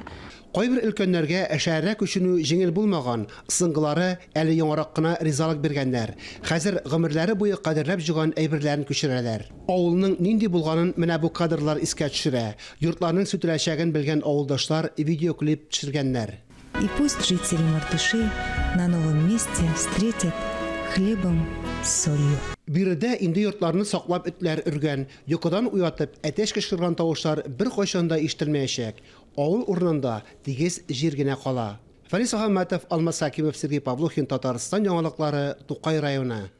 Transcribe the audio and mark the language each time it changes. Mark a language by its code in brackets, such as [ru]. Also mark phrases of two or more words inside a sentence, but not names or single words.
[tt] Кайбер өлкәннәргә әшәрә күченү җиңел булмаган, сыңгылары әле яңарак кына ризалык биргәннәр. Хәзер гомерләре буе кадерләп җыган әйберләрен күчерәләр. Авылның нинди булганын менә бу кадрлар искә төшерә. Йортларның сүтеләчәген белгән авылдашлар видеоклип төшергәннәр. [ru] И пусть жители Мартышей на новом месте встретят хлебом с солью. [tt] Биредә инде йортларны саклап этләр өргән, йокыдан уятып әтәч кычкырган тавышлар бер кайчан да ишетелмәячәк. Авыл урынында тигез җир генә кала. Фарис Ахматов, Алмаз Хакимов, Сергей Павлухин, Татарстан яңалыклары, Тукай районы.